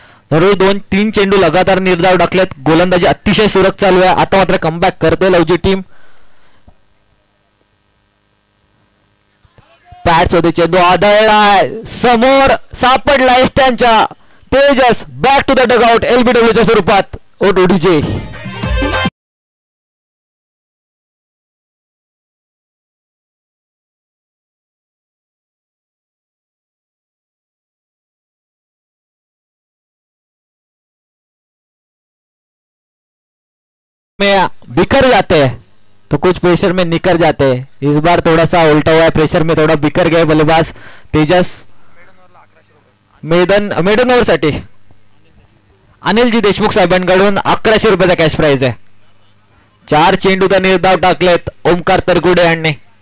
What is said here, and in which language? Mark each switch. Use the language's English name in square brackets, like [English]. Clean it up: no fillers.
[Marathi] दररोज 2-3 चेंडू लगातार निर्धाव टाकलेत. गोलंदाजी अतिशय सुरक्षित चालू आहे. आता मात्र कमबॅक करते लवजी टीम. पॅच होते चेंडू आदळलाय, समोर सापडलाय स्टँडच्या. [English] Tejas back to the dugout [Marathi] LBWच्या स्वरूपात. [Hindi] ओडीजे में बिखर जाते हैं तो कुछ प्रेशर में निकर जाते हैं. इस बार थोड़ा सा उल्टा हुआ है. प्रेशर में थोड़ा बिखर गए बल्लेबाज तेजस. [Marathi] मेडन ओव्हर साठी अनिलजी देशमुख साहेबांकडून 1100 रुपयाचा कॅश प्राइज आहे. 4 चेंडू तर निर्धाव टाकलेत ओमकार तरगुडे यांनी.